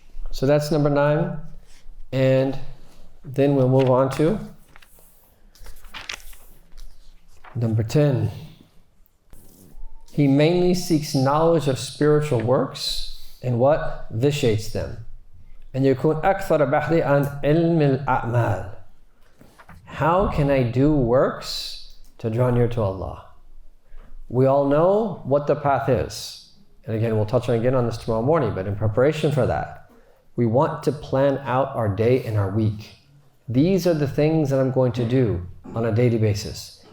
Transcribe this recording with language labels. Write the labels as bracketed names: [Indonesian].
[English] So that's number 9. And then we'll move on to number 10. He mainly seeks knowledge of spiritual works and what vitiates them. And [Arabic] يكون أكثر بحثي عن علم الأعمال. [English] How can I do works to draw near to Allah? We all know what the path is. And again, we'll touch on this tomorrow morning, but in preparation for that, we want to plan out our day and our week. These are the things that I'm going to do on a daily basis.